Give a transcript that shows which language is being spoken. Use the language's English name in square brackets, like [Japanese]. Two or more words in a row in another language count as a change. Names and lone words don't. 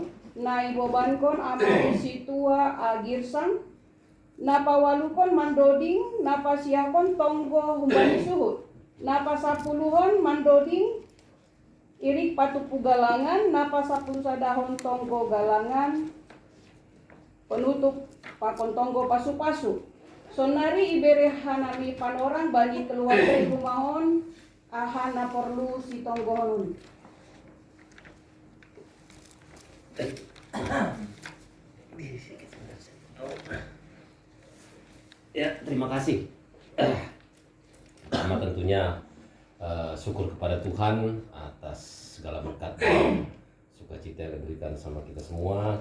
[Batak Simalungun] na ibobankon amang situa agirsang napawalukon mandoding napasiakon tonggo humbani suhut napasapuluhon mandoding irik patupu galangan napasapuluh sadahon tonggo galangan penutup pakon tonggo pasu-pasu sonari ibere hanami panorang bagi keluarga rumahon ahana perlu si tonggohon. [Indonesian] Ya, terima kasih. Pertama tentunya syukur kepada Tuhan atas segala berkat dan sukacita yang diberikan sama kita semua.